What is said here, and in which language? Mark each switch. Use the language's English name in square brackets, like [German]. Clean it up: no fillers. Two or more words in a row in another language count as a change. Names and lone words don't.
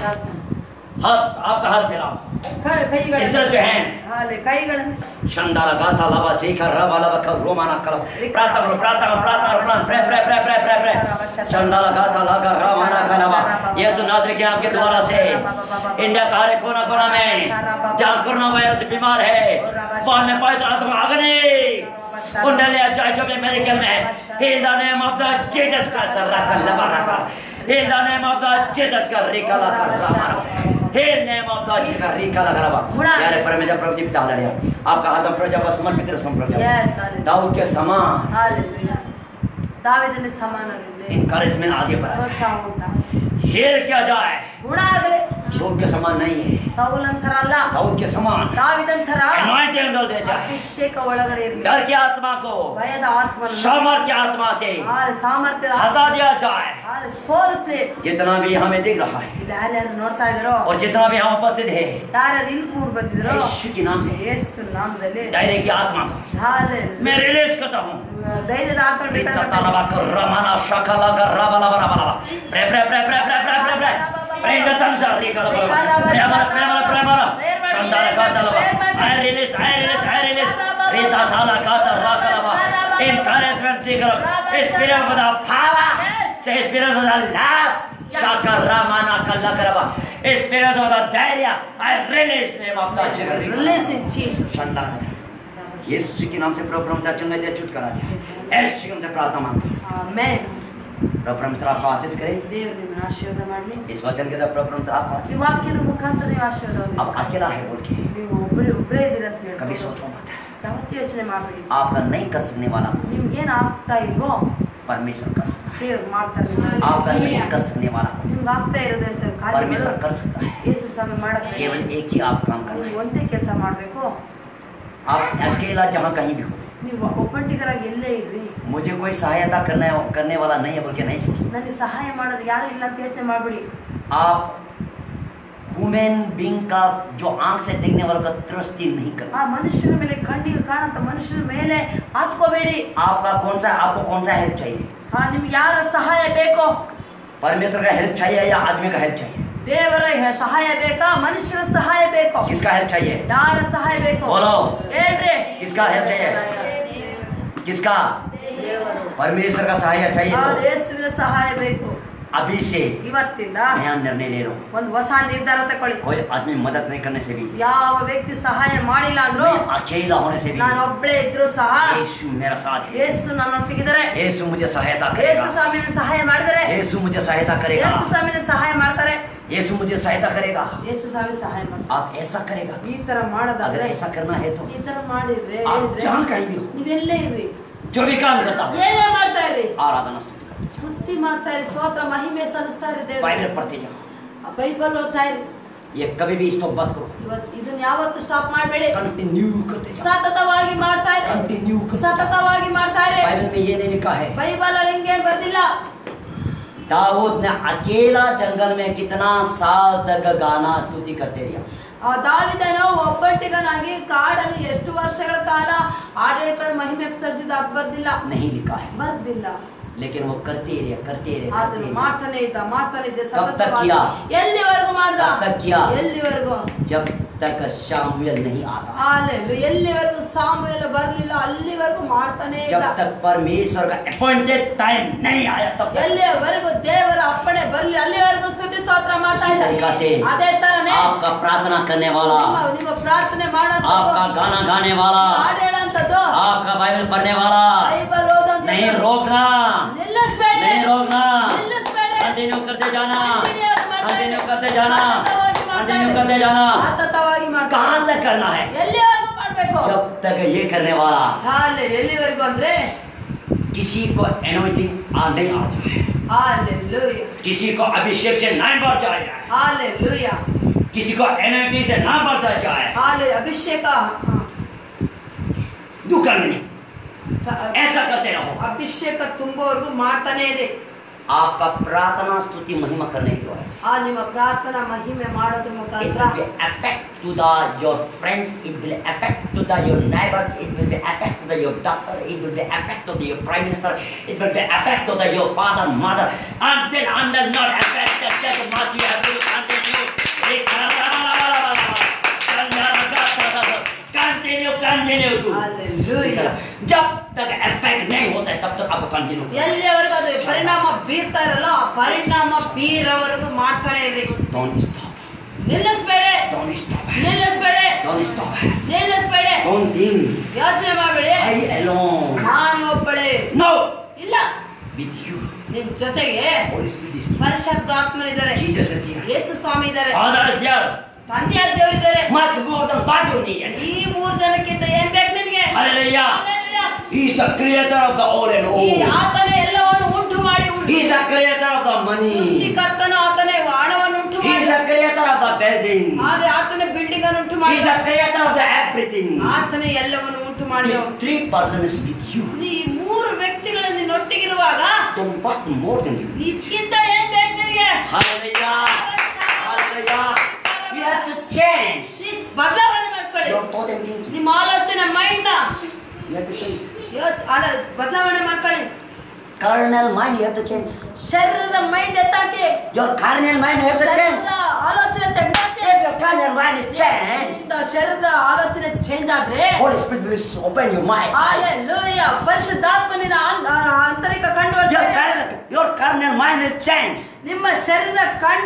[Hindi] हाथ, आपका हाथ फैलाओ, इस तरह जो है [Kannada] ಕೈಗಳನ್ನು शंदारा गाथा लवा चेका रवा लवा कर रोमाना कलम [Hindi] प्रार्थना करो, प्रार्थना करो, प्रार्थना करो, [English] pray pray pray pray pray pray शंदारा गाथा लगा रवाना कलवा। [Hindi] यीशु नासरी के नाम के द्वारा से इंडिया का हर कोना कोना में जहाँ कोरोना वायरस बीमार है, वहाँ में पवित्र आत्मा अग्नि कुंडली जाए जो भी मेडिकल में है, [English] in the name of the Jesus Christ रखा लवा रखा, in the name of the Jesus का रिका लगा रखा, he name of God का रिका लगा रहा। [Hindi] यारे परमेश्वर प्रभु जी पिता हालेलुया, आपका हाथ पर जब समर्पित रहो समर्पित [English] Yes, hallelujah. [Hindi] दाऊद के समान [Kannada] ಹಾಲೆಲೂಯಾ ದಾವೀದನ ಸಮಾನರಿರಲಿ, [Hindi] इनकरेजमेंट आगे बढ़ा जाए, [Kannada] ಪ್ರೋತ್ಸಾಹ ಉಂಟಾ, [Hindi] हेल किया जाए। [Kannada] ಗುಣ ಆಗಲಿ। [Hindi] शोक के समान नहीं है, [Kannada] ಸೌಲಂತರ ಅಲ್ಲ, [Hindi] दाऊद के समान [Kannada] ದಾವೀದಂತರ [Hindi] एनॉइंटिंग डाल दे जाए। [Kannada] ಅಭಿಷೇಕ ಒಳಗಡೆ ಇರಲಿ। [Hindi] डर की आत्मा को [Kannada] ಭಯದ ಆತ್ಮವನ್ನು [Hindi] सामर्थ्य आत्मा से [Kannada] ಸಾಮರ್ಥ್ಯದ [Hindi] हटा दिया जाए। [Kannada] ಸೋಲಿಸ್ಲಿ। [Hindi] जितना भी हमें दिख रहा है [Kannada] ಇಲ್ಲಿ ಯಾರ್ಯಾರು ನೋಡ್ತಾ ಇದ್ರೋ, [Hindi] और जितना भी हम उपस्थित है, [Kannada] ಯಾರ್ಯಾರು ಇಲ್ಲಿ ಕೂಡ್ ಬಂದಿದ್ರು, [Hindi] यीशु के नाम से [Kannada] ಯೇಸು ನಾಮದಲ್ಲಿ [Hindi] धैर्य की आत्मा को [Kannada] ಹಾಲೆಲೂಯಾ [Hindi] मैं रिलीज करता हूँ। [Kannada] ಧೈರ್ಯದ ಆತ್ಮ Ritatalaba Ramana Shakala Garabala Barabala. [English] Pray, pray, pray, pray, pray, pray, pray, pray. Pray the tongues are Rikala Premara, Premara, Premara. Shandala Katalaba. I release, I release, I release. Ritatala Kata Rakalaba. Encouragement, Sikara. Spirit of the power. Say Spirit of the love. Shaka Ramana Kalakaraba. Spirit of the Daria. I release name of the Chikari. Release in Jesus. Shandala Kata. [Hindi] यीशु के नाम से प्रभु से अचंभे से छूट करा दिया। यीशु के नाम से प्रार्थना मांगते हैं। [Kannada] ಆಮೆನ್। [Hindi] प्रभु परमेश्वर आपको आशीष करे। [Kannada] ದೇವರು ನಿಮ್ಮನ್ನು ಆಶೀರ್ವಾದ ಮಾಡಲಿ। [Hindi] इस वचन के द्वारा प्रभु परमेश्वर आपको [Kannada] ಈ [Hindi] आशीष [Kannada] ವಾಕ್ಯದ ಮುಖಾಂತರ ನೀವು ಆಶೀರ್ವಾದ [Hindi] अब अकेला है बोल के [Kannada] ನೀವು ಒಬ್ಬರೇ ಇದ್ದೀರಾ ಅಂತ [Hindi] कभी [Kannada] ಹೇಳಿ [Hindi] सोचो मत। [Kannada] ಯಾವತ್ತೂ ಯೋಚನೆ ಮಾಡಬೇಡಿ। [Hindi] आपका नहीं कर सकने वाला को [Kannada] ನಿಮ್ಗೇನು ಆಗ್ತಾ ಇಲ್ವೋ [Hindi] परमेश्वर कर सकता है। [Kannada] ದೇವ್ರು ಮಾಡ್ತಾರೆ ನಿಮ್ಮನ್ನ। [Hindi] आपका नहीं कर सकने वाला को [Kannada] ನಿಮ್ಗೆ ಆಗ್ತಾ ಇರೋದಂತ [Hindi] परमेश्वर [Kannada] ಕಾರ್ಯಗಳು [Hindi] कर सकता है। [Kannada] ಯೇಸು ಸ್ವಾಮಿ ಮಾಡಕ್ಕೆ [Hindi] केवल एक ही आप काम करना [Kannada] ನೀವು [Hindi] है। [Kannada] ಒಂದೇ ಕೆಲಸ ಮಾಡಬೇಕು। [Hindi] आप अकेला जहाँ कहीं भी हो, [Kannada] ನೀವು ಒಬ್ಬಂಟಿಗರಾಗಿ ಎಲ್ಲೇ ಇರ್ರಿ, [Hindi] मुझे कोई सहायता करने वाला नहीं है बोल के नहीं सोचो। [Kannada] ನನಗೆ ಸಹಾಯ ಮಾಡೋರು ಯಾರು ಇಲ್ಲ ಅಂತ ಯೋಚನೆ ಮಾಡಬೇಡಿ। [Hindi] आप [English] human being [Hindi] का जो आंख से देखने वाला का दृष्टि नहीं करना। [Kannada] ಆ ಮನುಷ್ಯನ ಮೇಲೆ ಕಣ್ಣಿಗೆ ಕಾಣಂತ ಮನುಷ್ಯನ ಮೇಲೆ ಹತ್ಕೋಬೇಡಿ। [Hindi] आपको कौन सा हेल्प चाहिए? [Kannada] ನಿಮ್ಗೆ ಯಾರ ಸಹಾಯ ಬೇಕೋ, [Hindi] परमेश्वर का हेल्प चाहिए या आदमी का हेल्प चाहिए? [Kannada] ದೇವರ ಸಹಾಯ ಬೇಕಾ, ಮನುಷ್ಯರ ಸಹಾಯ ಬೇಕೋ? [Hindi] किसका हेल्प चाहिए? [Kannada] ಯಾರ ಸಹಾಯ ಬೇಕೋ [Hindi] बोलो। [Kannada] ಹೇಳ್ರಿ। [Hindi] किसका हेल्प चाहिए? किसका? परमेश्वर का सहाय चाहिए। तो [Kannada] ಯೇಸುವಿನ ಸಹಾಯ ಬೇಕು। [Hindi] अभी से [Kannada] ಇವತ್ತಿಂದ [Hindi] नया निर्णय ले लो। [Kannada] ಒಂದು ಹೊಸ ನಿರ್ಧಾರ ತಗೊಳ್ಳಿ। [Hindi] कोई आदमी मदद नहीं करने से भी, [Kannada] ಯಾವ ವ್ಯಕ್ತಿ ಸಹಾಯ ಮಾಡಿಲ್ಲ ಅಂದ್ರು, [Hindi] मैं अकेला होने से भी, [Kannada] ನಾನು ಒಬ್ಬಳೇ ಇದ್ರು ಸಹ [Hindi] यीशु मेरा साथ है। [Kannada] ಯೇಸು ನನ್ನೊಟ್ಟಿಗಿದ್ದಾರೆ। [Hindi] यीशु मुझे सहायता [Kannada] ಯೇಸು [Hindi] करेगा। [Kannada] ಸ್ವಾಮಿನ ಸಹಾಯ ಮಾಡಿದರೆ [Hindi] यीशु मुझे सहायता करेगा। [Kannada] ಯೇಸು ಸ್ವಾಮಿನ ಸಹಾಯ ಮಾಡ್ತಾರೆ। [Hindi] यीशु मुझे सहायता करेगा। [Kannada] ಯೇಸು ಸ್ವಾಮಿ ಸಹಾಯ ಮಾಡ್ತಾರೆ। [Hindi] आप ऐसा करेगा। [Kannada] ಈ ತರ [Hindi] अगर [Kannada] ಮಾಡೋದಾದ್ರೆ, [Hindi] ऐसा करना है तो [Kannada] ಈ ತರ ಮಾಡಿದ್ರೆ [Hindi] आप जहाँ कहीं भी हो, [Kannada] ನೀವೆಲ್ಲೇ ಇರ್ರಿ, [Hindi] जो भी काम करता हो, [Kannada] ಏನೇ ಮಾಡ್ತಾ ಇರ್ರಿ, [Hindi] आराधना स्तुति करते [Kannada] ಸ್ತುತಿ ಮಾಡ್ತಾ ಇರಿ, ಸ್ತೋತ್ರ ಮಹಿಮೆ ಸಲ್ಲಿಸ್ತಾ ಇರಿ ದೇವ್ರಿಗೆ। [Hindi] बाइबल पढ़ते जाओ। [Kannada] ಬೈಬಲ್ ಓದ್ತಾ ಇರಿ। [Hindi] ये कभी भी स्टॉप मत करो, [Kannada] ಇವತ್ತು ಇದನ್ನ ಯಾವತ್ತು ಸ್ಟಾಪ್ ಮಾಡಬೇಡಿ, [Hindi] कंटिन्यू करते जाओ। [Kannada] ಸತತವಾಗಿ ಮಾಡ್ತಾ ಇರಿ, [Hindi] कंटिन्यू करते जाओ। [Kannada] ಸತತವಾಗಿ ಮಾಡ್ತಾ ಇರಿ। [Hindi] बाइबल में ये नहीं लिखा है [Kannada] ಬೈಬಲ್ ಅಲ್ಲಿ ಹಿಂಗೇನ್ ಬರ್ದಿಲ್ಲ। [Hindi] दाऊद ने अकेला जंगल में कितना साल तक गाना स्तुति करते रहा। [Kannada] ಆ ದಾವೀದನು ಒಬ್ಬಂಟಿಗನಾಗಿ ಕಾಡಲ್ಲಿ ಎಷ್ಟು ವರ್ಷಗಳ ಕಾಲ ಆಡಳಿತಗಳ ಮಹಿಮೆ ಸಲ್ಲಿಸಿದ ಅದು ಬರ್ದಿಲ್ಲ, [Hindi] नहीं लिखा है। [Kannada] ಬರ್ದಿಲ್ಲ। [Hindi] लेकिन वो करते रहे [Kannada] ಆತನು ಮಾಡ್ತಾನೆ ಇದ್ದ [Hindi] कब तक किया? [Kannada] ಎಲ್ಲಿವರೆಗೂ ಮಾಡ್ದ? [Hindi] कब तक किया? [Kannada] ಎಲ್ಲಿವರೆಗೂ? [Hindi] जब तक शामुएल नहीं आता। [Kannada] ಹಾಲೆಲೂಯಾ, ಎಲ್ಲಿವರೆಗೂ ಸಾಮುವೇಲ ಬರಲಿಲ್ಲ ಅಲ್ಲಿವರೆಗೂ ಮಾಡ್ತಾನೆ ಇದ್ದ। [Hindi] जब तक परमेश्वर का [English] appointed time [Hindi] नहीं आया तब तक। [Kannada] ಎಲ್ಲಿವರೆಗೂ ದೇವರ ಅಪ್ಪಣೆ ಬರಲಿಲ್ಲ ಅಲ್ಲಿವರೆಗೂ ಸ್ತುತಿ ಸ್ತೋತ್ರ ಮಾಡ್ತಾ ಇದ್ದ। [Hindi] तरीका से [Kannada] ಅದೇ ತರನೇ [Hindi] आपका प्रार्थना करने वाला, [Kannada] ನಿಮ್ಮ ಪ್ರಾರ್ಥನೆ ಮಾಡೋದು, [Hindi] आपका गाना गाने वाला, [Kannada] ಹಾಡು ಹೇಳೋಂಥದ್ದು, [Hindi] आपका बाइबल पढ़ने वाला [Kannada] ಬೈಬಲ್ ಓದೋಂಥದ್ದು [Hindi] नहीं रोकना, [Kannada] ನಿಲ್ಲಿಸಬೇಡಿ, [Hindi] नहीं रोकना, [Kannada] ನಿಲ್ಲಿಸಬೇಡಿ, [Hindi] कंटिन्यू करते जाना, [Kannada] ಕಂಟಿನ್ಯೂ [Hindi] करते जाना, कंटिन्यू करते जाना। [Kannada] ಸತತವಾಗಿ ಮಾಡ್ತಾ [Hindi] कहाँ तक करना है? [Kannada] ಎಲ್ಲಿವರೆಗೂ ಮಾಡಬೇಕು? [Hindi] जब तक ये करने वाला [Kannada] ಎಲ್ಲಿವರೆಗೂ ಅಂದ್ರೆ [Hindi] किसी को एनोइंटिंग नहीं आ जाए, हालेलुया, किसी को अभिषेक से नहीं बढ़ जाए, हालेलुया, किसी को एनर्जी से ना बढ़ता जाए, हाले अभिषेक दुख नहीं, ऐसा करते रहो। [Kannada] ಅಭಿಷೇಕ ತುಂಬುವವರೆಗೂ ಮಾಡ್ತಾನೆ ಇರಿ। [Hindi] आपका प्रार्थना स्तुति महिमा करने की वजह से [Kannada] ನಿಮ್ಮ ಪ್ರಾರ್ಥನಾ ಮಹಿಮೆ ಮಾಡೋದ್ರ [English] it [Kannada] ಮುಖಾಂತರ [English] will be affect to your friends, it will affect to your neighbors, it will be affect to your doctor, it will be affect to your prime minister, it will be affect to your father, mother, until not affected, that mercy has to continue. Continue to [Hindi] हालेलुया, जब तक इफेक्ट नहीं होता है तब तक आप कंटिन्यू [Kannada] ಎಲ್ಲಿವರೆಗೂ ಅದು ಪರಿಣಾಮ ಬೀರ್ತಾ ಇರಲ್ಲ ಆ ಪರಿಣಾಮ ಬೀರವರೆಗೂ ಮಾಡ್ತಾನೆ ಇರಿ। [English] don't stop, [Kannada] ನಿಲ್ಲಿಸಬೇಡಿ, [English] don't stop, [Kannada] ನಿಲ್ಲಿಸಬೇಡಿ, [English] don't stop, [Kannada] ನಿಲ್ಲಿಸಬೇಡಿ, [English] don't think [Kannada] ಯೋಚನೆ ಮಾಡಬೇಡಿ [English] I alone, [Kannada] ನಾನು ಒಬ್ಬಳೇ [English] no, [Kannada] ಇಲ್ಲ, [English] with you [Kannada] ನಿನ್ ಜೊತೆಗೆ [English] Holy Spirit is [Kannada] ಪರಿಶುದ್ಧಾತ್ಮನಿದ್ದಾರೆ, [English] Jesus is here, [Kannada] ಯೇಸು ಸ್ವಾಮಿ ಇದ್ದಾರೆ, [English] Father is there, [Kannada] ತಂದೆಯಾದ ದೇವರಿದ್ದಾರೆ। [English] much more than what you need. [Kannada] ಈ ಮೂರು ಜನಕ್ಕಿಂತ ಏನ್ ಬೇಕು ನಿನಗೆ? [English] Hallelujah. Hallelujah. He is the creator of the all and [Kannada] ಈ [English] all. [Kannada] ಆತನೇ ಎಲ್ಲವನ್ನು ಉಂಟು ಮಾಡಿ [English] He is the creator of the money. [Kannada] ಸೃಷ್ಟಿಕರ್ತನು ಆತನೇ ಹಣವನ್ನು ಉಂಟು [English] He is [Kannada] ಮಾಡಿ [English] the creator of the building. [Kannada] ಆದ್ರೆ ಆತನೇ ಬಿಲ್ಡಿಂಗ್ ಅನ್ನು ಉಂಟು [English] He [Kannada] ಮಾಡಿ [English] is the creator of the everything. [Kannada] ಆತನೇ ಎಲ್ಲವನ್ನು ಉಂಟು ಮಾಡಿ [English] These three persons with you. [Kannada] ಈ ಮೂರು ವ್ಯಕ್ತಿಗಳು ನಿನ್ನೊಟ್ಟಿಗಿರುವಾಗ [English] Don't want more than you. [Kannada] ಇದಕ್ಕಿಂತ ಏನ್ ಬೇಕು ನಿನಗೆ? [English] Hallelujah. Hallelujah. We have to change. [Kannada] ನೀ ಬದಲಾವಣೆ ಮಾಡ್ಕೊಳ್ಳಿ, [English] Your thought and thinking. [Kannada] ನಿಮ್ಮ ಆಲೋಚನೆ ಮೈಂಡ್ ನ [English] You have to change. [Kannada] ಬದಲಾವಣೆ ಮಾಡ್ಕೊಳ್ಳಿ. [English] Carnal mind you have to change. [Kannada] ಶರೀರದ ಮೈಂಡ್ ಎತ್ತಾಕಿ, [English] Your carnal mind you have to change. [Kannada] ಶರೀರದ ಆಲೋಚನೆ ತೆಗೆದಾಕಿ. [English] If your carnal mind is changed, [Kannada] ಶರೀರದ ಆಲೋಚನೆ ಚೇಂಜ್ ಆದ್ರೆ [English] Holy Spirit will open your mind. [Kannada] ಹಾಲೆಲೂಯಾ, ಪರಿಶುದ್ಧಾತ್ಮನಿನ ಆಂತರಿಕ ಕಣ್ಣು [English] Your carnal mind will change. [Kannada] ನಿಮ್ಮ ಶರೀರ ಕಣ್ಣು